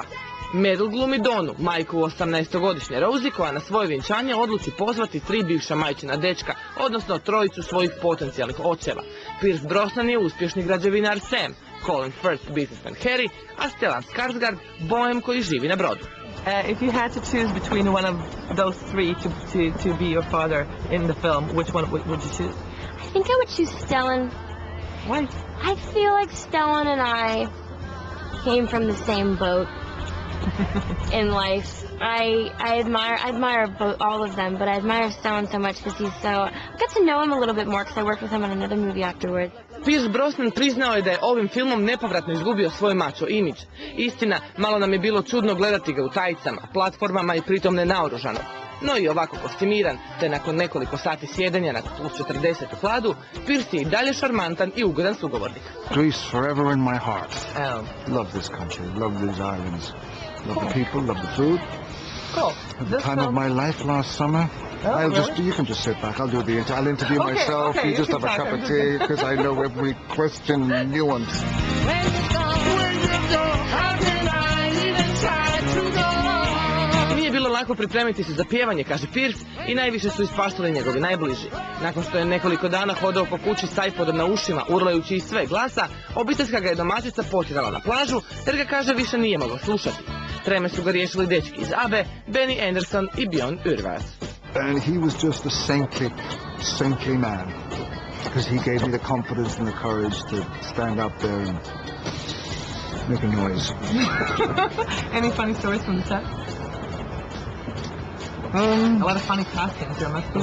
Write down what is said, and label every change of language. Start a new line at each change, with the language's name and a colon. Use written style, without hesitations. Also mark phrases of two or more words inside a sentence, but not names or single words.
Croatian: Meryl glumi Donu, majku 18-godišnje Rosie, koja na svoje vjenčanje odluči pozvati 3 bivša majčina dečka, odnosno 3 svojih potencijalnih očeva. Pierce Brosnan je uspješni građevinar Sam, Colin Firth businessman Harry, a Stellan Skarsgård bojem koji živi na brodu.
English: If you had to choose between one of those 3 to be your father in the film, which one would you choose? I think I would choose Stellan. Why? I feel like Stellan and I came from the same boat in life. I admire all of them, but I admire Stellan so much because I got to know him a little bit more because I worked with him on another movie afterwards.
Croatian: Pierce Brosnan priznao je da je ovim filmom nepovratno izgubio svoj mačo imidž. Istina, malo nam je bilo čudno gledati ga u tajicama, platformama i pritom nenaoružano. No i ovako kostimiran, te nakon nekoliko sati sjedenja na plus 40 u hladu, Pierce je i dalje šarmantan i ugodan sugovornik.
English: Greece forever in my heart. Love this country, love these islands. Love the people, love the food. Cool. The time of my life last summer. You can just sit back. I'll interview myself. Okay, you just have a cup of tea because I know every question and nuance.
Croatian: Nije bilo lako pripremiti se za pjevanje, kaže Pierce, i najviše su ispaštali njegovi najbliži. Nakon što je nekoliko dana hodao po kući s iPodom na ušima, urlajući iz sve glasa, obiteljska ga je domaćica potjerala na plažu, jer ga, kaže, više nije mogao slušati. Treme su ga riješili dečki iz ABBE, Benny Andersson i Björn Ulvaeus.
English: And he was just a saintly man, because he gave me the confidence and the courage to stand up there and make a noise. Any funny stories from the set? A lot of funny costumes. There must be